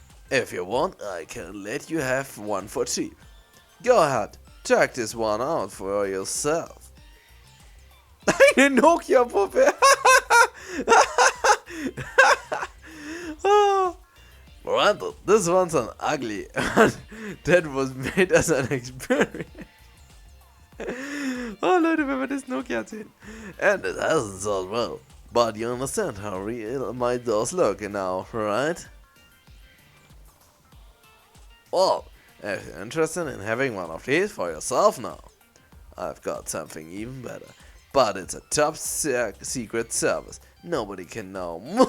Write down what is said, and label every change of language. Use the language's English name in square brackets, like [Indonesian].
[English] If you want, I can let you have one for cheap. Go ahead, check this one out for yourself. [German] Eine Nokia-Puppe. [English] Oh. Granted, this one's an ugly one that was made as an experiment. [German] Oh Leute, wenn wir das Nokia sehen. [English] And it hasn't sold well. But you understand how real my dolls look now, right? Well, if you're interested in having one of these for yourself now, I've got something even better. But it's a top secret service. Nobody can know.